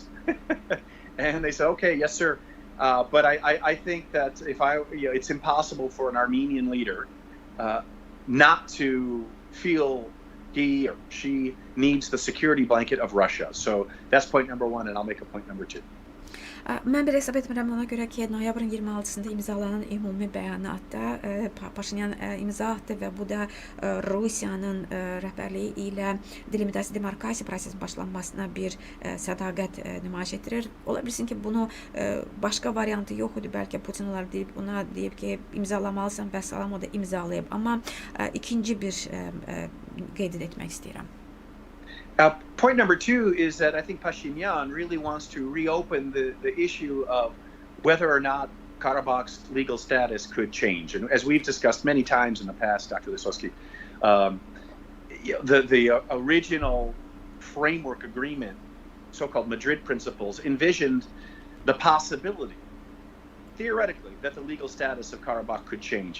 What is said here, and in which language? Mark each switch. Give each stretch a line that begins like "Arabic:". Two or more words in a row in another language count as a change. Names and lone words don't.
English: And they said, okay, yes, sir. But I think that it's impossible for an Armenian leader not to feel he or she needs the security blanket of Russia. So that's point number one, and I'll make a point number two.
Azerbaijani: Mən belə hesab etmirəm ona görə ki, noyabrın 26-sında imzalanan ümumi bəyanatda Paşinyan imza atdı və bu da Rusiyanın rəhbərliyi ilə delimitasiya demarkasiya prosesinin başlanmasına bir sədaqət nümayiş etdirir. Ola bilsin ki, bunu başqa variantı yox idi. Bəlkə Putin ona deyib ki, imzalamalısan və salam o da imzalayıb. Amma ikinci bir qeyd etmək istəyirəm.
English: Point number two is that I think Pashinyan really wants to reopen the issue of whether or not Karabakh's legal status could change. And as we've discussed many times in the past, Dr. Lisowski, the original framework agreement, so-called Madrid principles, envisioned the possibility, theoretically, that the legal status of Karabakh could change.